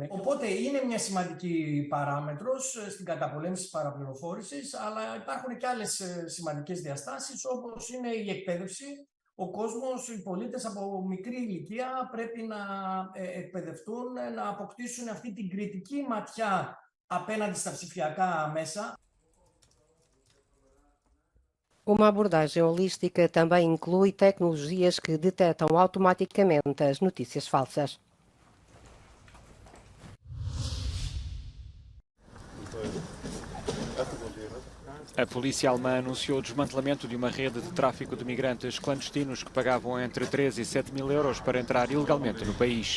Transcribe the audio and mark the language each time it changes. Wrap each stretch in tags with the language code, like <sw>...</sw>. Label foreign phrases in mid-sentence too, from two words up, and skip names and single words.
<el>Οπότε είναι μια σημαντική παράμετρος στην καταπολέμηση της παραπληροφόρησης, αλλά υπάρχουν και άλλες σημαντικές διαστάσεις, όπως είναι η εκπαίδευση. Ο κόσμος, οι πολίτες από μικρή ηλικία πρέπει να εκπαιδευτούν, να αποκτήσουν αυτή την κριτική ματιά απέναντι στα ψηφιακά μέσα.</el> <pt>Uma abordagem holística também inclui tecnologias que detectam automaticamente as notícias falsas. A polícia alemã anunciou o desmantelamento de uma rede de tráfico de migrantes clandestinos que pagavam entre 3 e 7 mil euros para entrar ilegalmente no país.</pt>